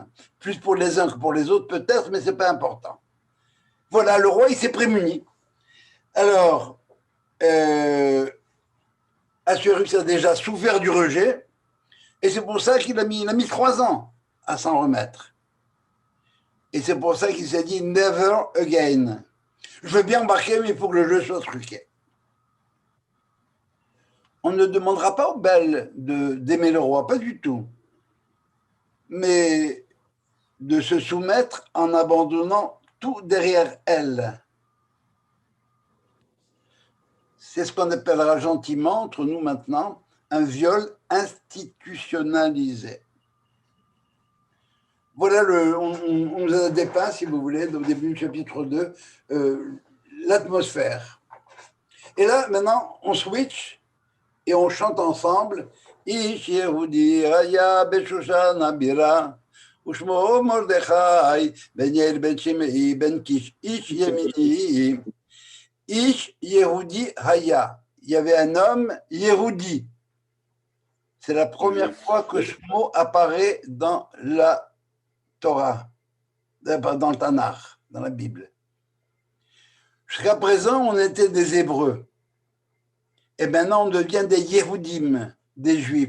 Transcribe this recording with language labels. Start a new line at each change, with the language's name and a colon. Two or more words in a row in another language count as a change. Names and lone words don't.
French: Plus pour les uns que pour les autres, peut-être, mais ce n'est pas important. Voilà, le roi, il s'est prémuni. Alors, Assuérus a déjà souffert du rejet, et c'est pour ça qu'il a mis 3 ans à s'en remettre. Et c'est pour ça qu'il s'est dit «
English: never again ».
French: Je veux bien embarquer, mais il faut que le jeu soit truqué. On ne demandera pas aux belles d'aimer le roi, pas du tout. Mais de se soumettre en abandonnant tout derrière elle. C'est ce qu'on appellera gentiment, entre nous maintenant, un viol institutionnalisé. Voilà, on nous a dépeint, si vous voulez, au début du chapitre 2, l'atmosphère. Et là, maintenant, on switch et on chante ensemble «
Hebrew: איש יהודי היה בשושן הבירה ושמו מרדכי בן יאיר בן שמעי בן קיש איש ימיני » איש יהודי היה.
French: Il y avait un homme Yehudi. C'est la première fois que ce mot apparaît dans la Torah, dans le Tanakh, dans la Bible. Jusqu'à présent, on était des Hébreux. Et maintenant, on devient des Yehudim, des Juifs.